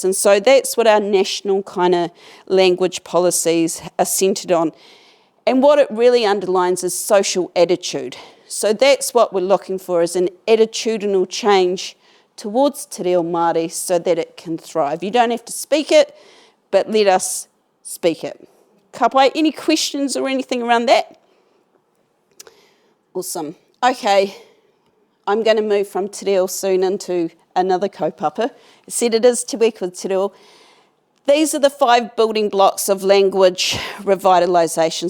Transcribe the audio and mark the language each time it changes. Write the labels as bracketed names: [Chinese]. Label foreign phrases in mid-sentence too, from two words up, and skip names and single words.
[English] And so that's what our national kind of language policies are centred on. And what it really underlines is social attitude. So that's what we're looking for, is an attitudinal change towards Te Reo Māori so that it can thrive. You don't have to speak it, but let us speak it. [Māori] Ka pai, [English] any questions or anything around that? Awesome. Okay, I'm going to move from Te Reo soon into another kaupapa. I said it is Te Wiki with Te Reo. These are the 5 building blocks of language revitalisation.